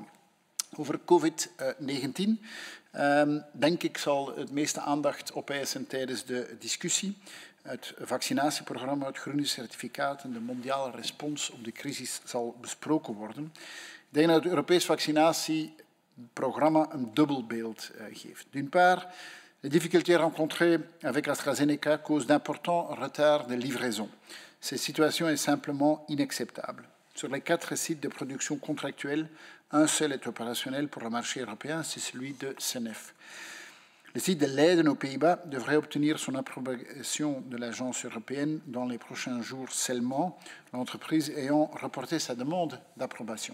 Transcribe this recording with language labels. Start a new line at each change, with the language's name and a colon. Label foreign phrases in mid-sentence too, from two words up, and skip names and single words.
Dutch: Over COVID-19 denk ik zal het meeste aandacht opeisen tijdens de discussie. Het vaccinatieprogramma, het groene certificaat en de mondiale respons op de crisis zal besproken worden. Ik denk dat het Europees vaccinatieprogramma een dubbel beeld geeft.
French: D'une part, les difficultés rencontrées avec AstraZeneca causent d'importants retards de livraison. Cette situation est simplement inacceptable. Sur les 4 sites de production contractuelle, un seul est opérationnel pour le marché européen, c'est celui de Senef. Le site de Leiden aux Pays-Bas devrait obtenir son approbation de l'agence européenne dans les prochains jours seulement, l'entreprise ayant reporté sa demande d'approbation.